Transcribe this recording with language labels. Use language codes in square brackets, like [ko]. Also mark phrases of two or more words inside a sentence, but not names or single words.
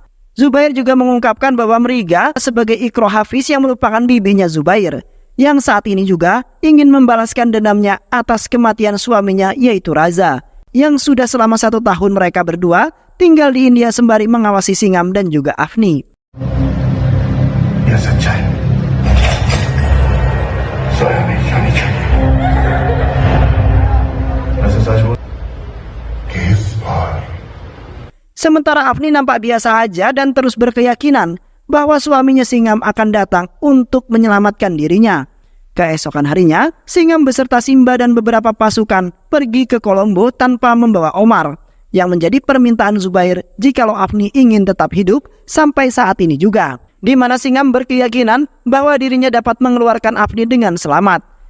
[id] Zubair juga mengungkapkan bahwa Meriga sebagai Ikro Hafiz yang merupakan bibinya Zubair, yang saat ini juga ingin membalaskan dendamnya atas kematian suaminya yaitu Raza, yang sudah selama 1 tahun mereka berdua tinggal di India sembari mengawasi Singham dan juga Afni. [hi] यह सच्चाई सोया नहीं जानी चाहिए। वैसे सच बोल कि इस बार [id] Sementara Afni nampak biasa aja dan terus berkeyakinan bahwa suaminya Singham akan datang untuk menyelamatkan dirinya. Keesokan harinya, Singham beserta Simba dan beberapa pasukan pergi ke Kolombo tanpa membawa Omar, yang menjadi permintaan Zubair jikalau Afni ingin tetap hidup sampai saat ini juga, di mana Singham berkeyakinan bahwa dirinya dapat mengeluarkan Afni dengan selamat.